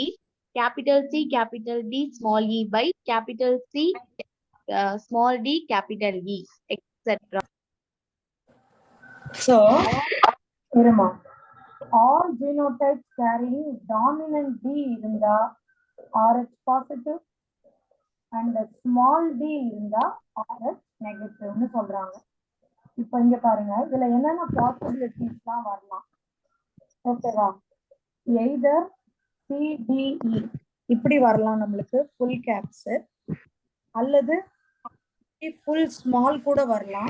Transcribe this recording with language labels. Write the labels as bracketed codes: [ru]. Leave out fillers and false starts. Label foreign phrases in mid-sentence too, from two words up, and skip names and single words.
[en] Capital C, capital D, small e by capital C, small d, capital E, etc. So, all genotypes carrying dominant D இருந்தா RH positive and the small d இருந்தா RH negative [ta] னு சொல்றாங்க. இப்போ இங்க பாருங்க, இதுல என்னென்ன பாசிபிலிட்டிஸ்லாம் வரலாம். ஓகேவா? [en] either CDE [ta] இப்படி வரலாம் நம்மளுக்கு [en] full caps, [ta] அல்லது [en] full small [ta] கூட வரலாம்.